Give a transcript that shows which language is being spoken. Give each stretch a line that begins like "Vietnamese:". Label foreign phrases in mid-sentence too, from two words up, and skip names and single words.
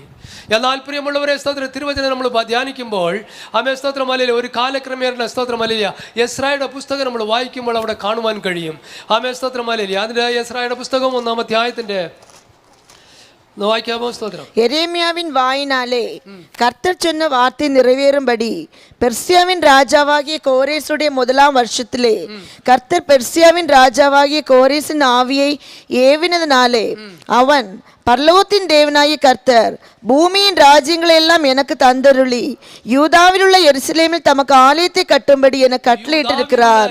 Malayalam: എന്നാൽ പ്രിയമുള്ളവരെ സ്തോത്രം തിരുവചനം നമ്മൾ ധ്യാനിക്കുമ്പോൾ ആമേ സ്തോത്രം அல்லேലൂയ ഒരു കാലക്രമേണ സ്തോത്രം அல்லേലൂയ യെസ്രായുടെ പുസ്തകം നമ്മൾ വായിക്കുമ്പോൾ അവിടെ കാണുവാൻ കഴിയും. ആമേ സ്തോത്രം அல்லേലൂയ അതിൻ്റെ യെസ്രായുടെ പുസ്തകം 1-ാം അധ്യായത്തിൻ്റെ വായിക്കാമോ? സ്തോത്രം. യെരേമ്യാവിൻ വായിനാലേ
Tamil: கர்த்தர் சொன்ன வார்த்தை நிறைவேறும்படி பெர்சியாவின் ராஜாவாகிய கோரேசுடைய 1ஆம் வருஷத்திலே கர்த்தர் பெர்சியாவின் ராஜாவாகிய கோரேசின் ஆவியை ஏவினதினாலே அவன் பரலோகத்தின் தேவனாகிய கர்த்தர் பூமியின் ராஜ்யங்களை எல்லாம் எனக்கு தந்தருளி யூதாவில் உள்ள எருசலேமில் தமக்கு ஆலயத்தை கட்டும்படி எனக்கு கட்டளையிட்டிருக்கிறார்.